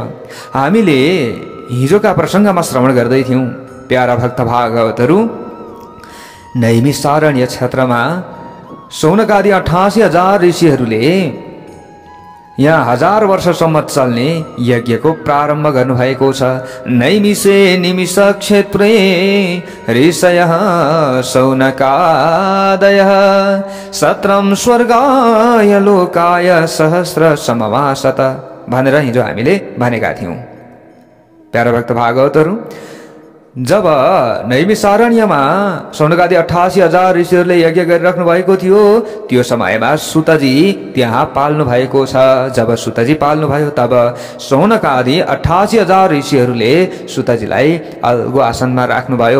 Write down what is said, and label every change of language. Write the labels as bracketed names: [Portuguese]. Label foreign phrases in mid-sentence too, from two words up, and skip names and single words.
[Nepali] हामीले हिजोका प्रसङ्गमा श्रवण गर्दै थियौँ, प्यारा भक्त भागवतहरू नैमिषारण्य क्षेत्रमा शौनकादि 88,000 ऋषिहरूले यहाँ 1000 वर्षसम्म चल्ने यज्ञको प्रारम्भ गर्नुभएको छ। [Sanskrit] नैमिषे निमिष क्षेत्रे ऋषयः शौनकादयः सत्रम स्वर्गाय लोकाय सहस्र समवासत [Nepali] भनेर हिजो हामीले भनेका थियौँ। प्यारा भक्त भागवतहरू, जब नैमिषारण्यमा शौनकादि 88,000 ऋषिहरूले यज्ञ गरिराख्नु भएको थियो, त्यो समयमा सुतजी त्यहाँ पाल्नु भएको छ। जब सुतजी पाल्नुभयो तब शौनकादि 88,000 ऋषिहरूले सुतजीलाई अलगो आसनमा राख्नुभयो।